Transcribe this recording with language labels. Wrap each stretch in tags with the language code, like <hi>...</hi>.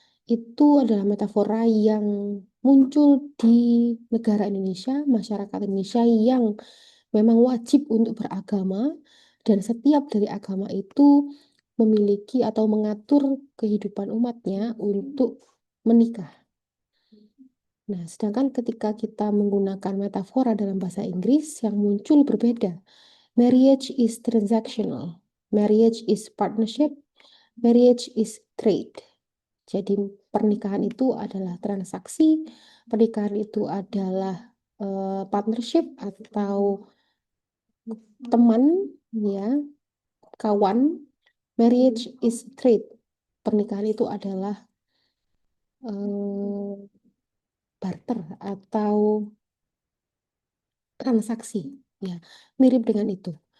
<id>Itu adalah metafora yang muncul di negara Indonesia, masyarakat Indonesia yang memang wajib untuk beragama dan setiap dari agama itu memiliki atau mengatur kehidupan umatnya untuk menikah. Nah, sedangkan ketika kita menggunakan metafora dalam bahasa Inggris yang muncul berbeda.</id> <en>Marriage is transactional, marriage is partnership, marriage is trade.</en> <id>Jadi pernikahan itu adalah transaksi, pernikahan itu adalah partnership atau teman, ya, kawan.</id> <en>Marriage is trade.</en> <id>Pernikahan itu adalah eh, barter atau transaksi, ya, mirip dengan itu.</id>